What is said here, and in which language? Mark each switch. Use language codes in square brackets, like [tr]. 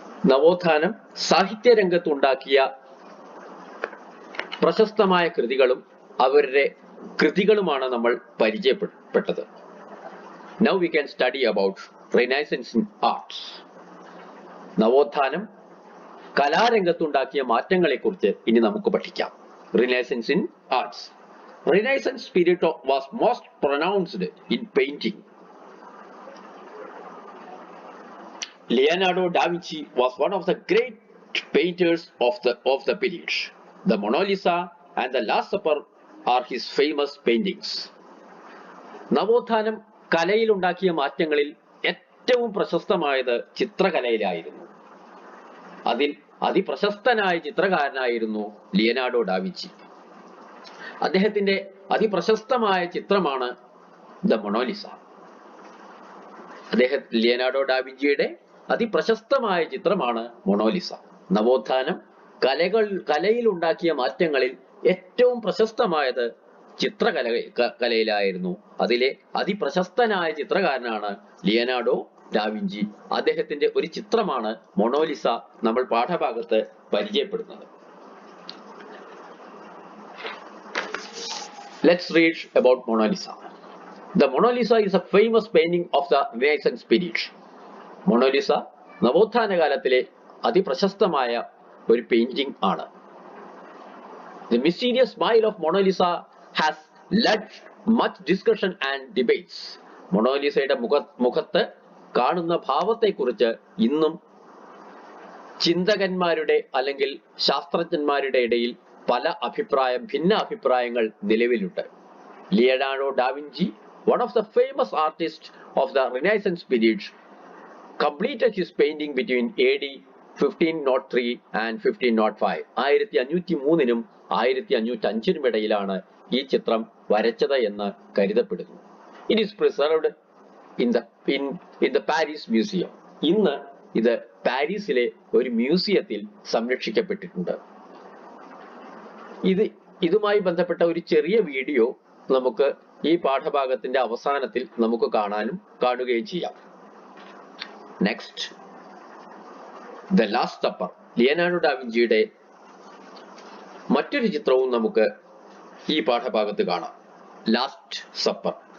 [ml] നവോത്ഥാനം സാഹിത്യ രംഗത്തുണ്ടാക്കിയ പ്രശസ്തമായ കൃതികളും അവരുടെ കൃതികളുമാണ് നമ്മൾ പരിചയപ്പെട്ടത്. [en] Now we can study about Renaissance in arts. [ml] നവോത്ഥാനം കലാരംഗത്തുണ്ടാക്കിയ മാറ്റങ്ങളെ കുറിച്ച് ഇനി നമുക്ക് പഠിക്കാം. [en] Renaissance in arts. Renaissance period was most pronounced in painting. Leonardo da Vinci was one of the great painters of the period. The Mona Lisa and the Last Supper are his famous paintings. [ml] നവോത്ഥാനം കലയിൽ ഉണ്ടാക്കിയ മാറ്റങ്ങളിൽ ഏറ്റവും പ്രശസ്തമായത് ചിത്രകലയിലായിരുന്നു. അതിൽ അതിപ്രശസ്തനായ ചിത്രകാരനായിരുന്നു Leonardo da Vinci. അദ്ദേഹത്തിന്റെ അതിപ്രശസ്തമായ ചിത്രമാണ് the Mona Lisa. Leonardo ഡാവിഞ്ചിയുടെ അതിപ്രശസ്തമായ ചിത്രമാണ് Mona Lisa. നവോത്ഥാനം കലയിൽ ഉണ്ടാക്കിയ മാറ്റങ്ങളിൽ ഏറ്റവും പ്രശസ്തമായത് ചിത്രകലയിലായിരുന്നു. അതിലെ അതിപ്രശസ്തനായ ചിത്രകാരനാണ് ലിയനാർഡോ ഡാവിഞ്ചി. അദ്ദേഹത്തിന്റെ ഒരു ചിത്രമാണ് മൊണാലിസ നമ്മൾ പാഠഭാഗത്ത് പരിചയപ്പെടുന്നത്. [en] Let's read about Mona Lisa. The Mona Lisa is a famous painting of the Renaissance period. [ml] Mona Lisa നവോത്ഥാന കാലത്തിലെ അതിപ്രശസ്തമായ ഒരു പെയിന്റിംഗ് ആണ്. [en] The mysterious smile of Mona Lisa has led much discussion and debates. [ml] മൊണാലിസയുടെ മുഖത്ത് കാണുന്ന ഭാവത്തെക്കുറിച്ച് ഇന്നും ചിന്തകന്മാരുടെ അല്ലെങ്കിൽ ശാസ്ത്രജ്ഞന്മാരുടെ ഇടയിൽ ഭിന്ന അഭിപ്രായങ്ങൾ നിലവിലുണ്ട്. [en] Leonardo da Vinci, one of the famous artists of the Renaissance period, completed his painting between AD 1503 and 1505. [ml] 1503 1505 ഇടയിലാണ് ഈ ചിത്രം വരച്ചത് എന്ന് കരുതപ്പെടുന്നു. [en] It is preserved in the Paris Museum. [ml] ഇന്ന് ഇത് പാരീസിലെ ഒരു മ്യൂസിയത്തിൽ സംരക്ഷിക്കപ്പെട്ടിട്ടുണ്ട്. ഇതുമായി ബന്ധപ്പെട്ട ഒരു ചെറിയ വീഡിയോ നമുക്ക് ഈ പാഠഭാഗത്തിന്റെ അവസാനത്തിൽ നമുക്ക് കാണുകയും ചെയ്യാം. Next, the last supper. Leonardo ഡാവിഞ്ചിയുടെ മറ്റൊരു ചിത്രവും നമുക്ക് ഈ പാഠഭാഗത്ത് കാണാം. Last supper.